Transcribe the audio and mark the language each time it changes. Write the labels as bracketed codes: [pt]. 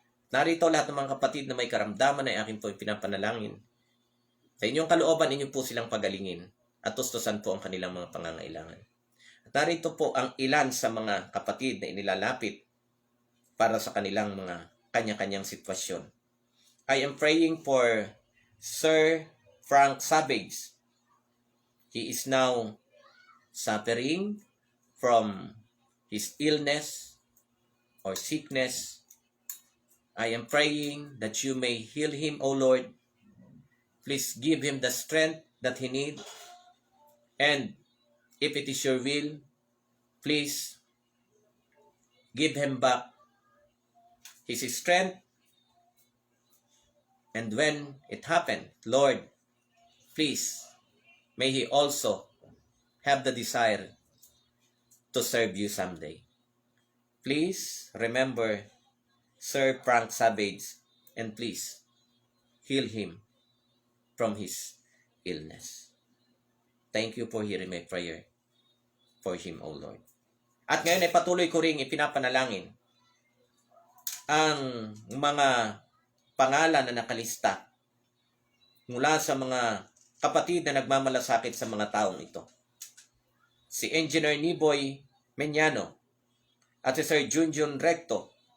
[tl] Narito lahat ng mga kapatid na may karamdaman ay akin po pinapanalangin. Sa inyong kalooban, inyo po silang pagalingin at tustusan po ang kanilang mga pangangailangan. At narito po ang ilan sa mga kapatid na inilalapit para sa kanilang mga kanya-kanyang sitwasyon. [en] I am praying for Sir Frank Savage. He is now suffering from his illness or sickness. I am praying that you may heal him, O Lord. Please give him the strength that he needs. And if it is your will, please give him back his strength. And when it happened, Lord, please, may he also have the desire to serve you someday. Please remember Sir Frank Savage and please heal him from his illness. Thank you for hearing my prayer for him, O Lord. [tl] At ngayon ay patuloy ko ring ipinapanalangin ang mga pangalan na nakalista mula sa mga kapatid na nagmamalasakit sa mga taong ito. Si Engineer Niboy Meñano at si Sir Junjun Recto.